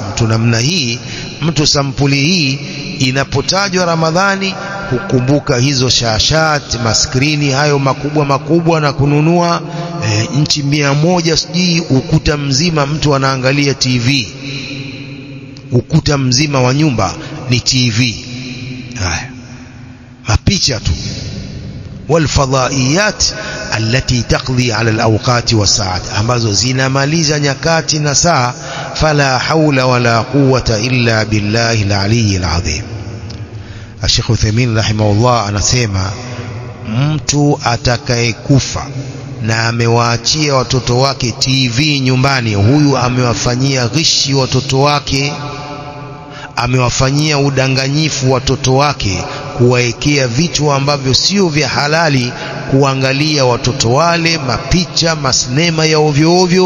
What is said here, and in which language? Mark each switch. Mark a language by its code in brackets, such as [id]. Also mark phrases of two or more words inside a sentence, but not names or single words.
[sw] Mtu namna hii, mtu sampuli hii, inapotajwa Ramadhani kukumbuka hizo shashat, maskrini hayo makubwa makubwa na kununua nchi 100, sijui ukuta mzima mtu anaangalia TV, ukuta mzima wa nyumba ni TV. Haya mapicha tu. [ar] والفضائيات التي تقضي على الأوقات والساعات, ambazo zinamaliza nyakati na saa. فلا حول ولا قوة إلا بالله العلي العظيم. [sw] Sheikh Uthaymeen rahimahullah anasema, mtu atakayekufa na amewaachia watoto wake TV nyumbani, huyu amewafanyia ghishi watoto wake, amewafanyia udanganyifu watoto wake, kuwaekea vitu ambavyo sio vya halali, kuangalia watoto wale, mapicha, masinema ya ovyo ovyo.